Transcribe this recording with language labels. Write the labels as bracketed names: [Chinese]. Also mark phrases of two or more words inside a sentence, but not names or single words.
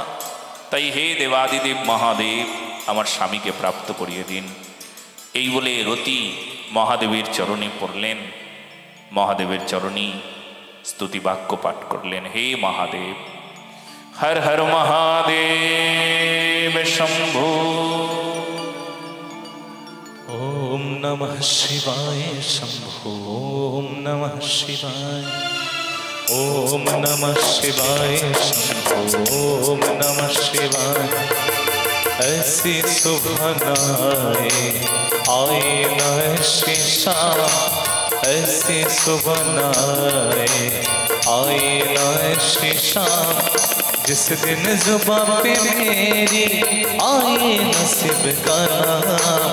[Bangla] তাই হে দেবাদিদেব মহাদেব, আমার স্বামীকে প্রাপ্ত করিয়ে দিন। এই বলে রতি মহাদেবের চরণে পড়লেন, মহাদেবের চরণী স্তুতি বাক্য পাঠ করলেন। হে মহাদেব, হর হর মহাদেব শম্ভু। [Sanskrit] ওম নমঃ শিবায় শম্ভু, ওম নমঃ শিবায়, ওম নমঃ শিবায় শম্ভু, ওম নমঃ শিবায়। [Hindi] ऐसी सुबह आए न ऐसी शाम, ऐसी सुबह आए न ऐसी शाम, जिस दिन जुबां पे मेरी आए नसीब का नाम।